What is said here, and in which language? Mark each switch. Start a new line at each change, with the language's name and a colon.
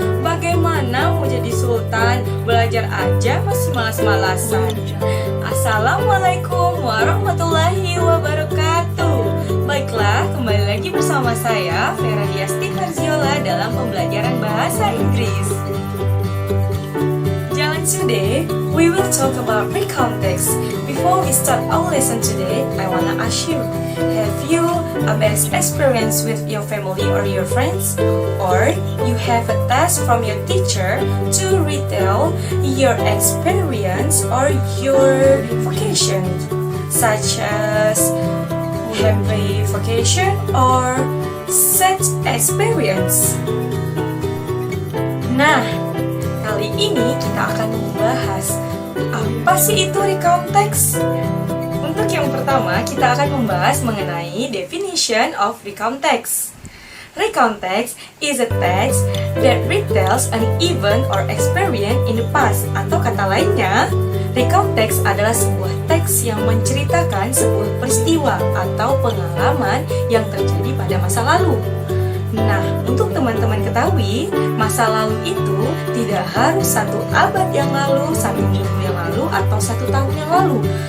Indonesian: Bagaimana mau jadi sultan, belajar aja masih malas-malasan.
Arabic: Assalamualaikum warahmatullahi wabarakatuh.
Indonesian: Baiklah, kembali lagi bersama saya Vera Diasti Farziola dalam pembelajaran bahasa Inggris.
English: Today, we will talk about recontext. Before we start our lesson today, I wanna ask you, have you a best experience with your family or your friends? Or you have a task from your teacher to retell your experience or your vacation, such as happy vacation or sad experience?
Indonesian: Nah, kali ini kita akan membahas apa sih itu recontext. Untuk yang pertama, kita akan membahas mengenai
English: definition of recontext. Recontext is a text that retells an event or experience in the past.
Indonesian: Atau kata lainnya, recontext adalah sebuah teks yang menceritakan sebuah peristiwa atau pengalaman yang terjadi pada masa lalu. Nah, untuk teman-teman ketahui, masa lalu itu tidak harus 1 abad yang lalu, 1 minggu yang lalu, atau 1 tahun yang lalu.